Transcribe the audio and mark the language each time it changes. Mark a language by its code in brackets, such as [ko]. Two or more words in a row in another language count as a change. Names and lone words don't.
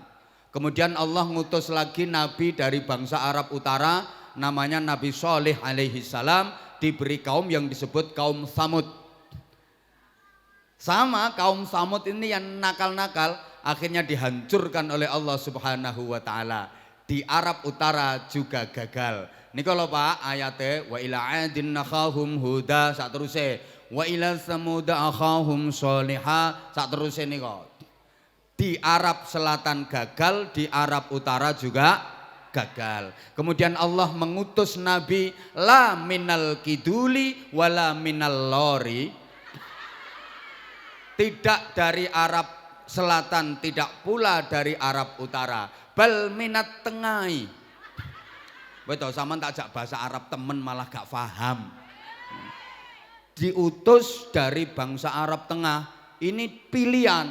[id] Kemudian Allah ngutus lagi nabi dari bangsa Arab Utara namanya Nabi Shalih alaihi salam, diberi kaum yang disebut kaum Tsamud. Sama kaum Tsamud ini yang nakal-nakal akhirnya dihancurkan oleh Allah Subhanahu wa taala. Di Arab Utara juga gagal. Ini kalau Pak ayatnya [ar] wa ila adin nakhahum huda [jv] sak teruse [ar] wa ila samud akhahum sholiha [jv] sak teruse nika. [id] Di Arab Selatan gagal, di Arab Utara juga gagal. Kemudian Allah mengutus nabi [ar] la minal kiduli wala minal lori. [id] Tidak dari Arab Selatan, tidak pula dari Arab Utara, [ar] bal minat tengai. [jv] Betul, sama tak ajak bahasa Arab temen malah gak paham. [id] Diutus dari bangsa Arab Tengah, ini pilihan.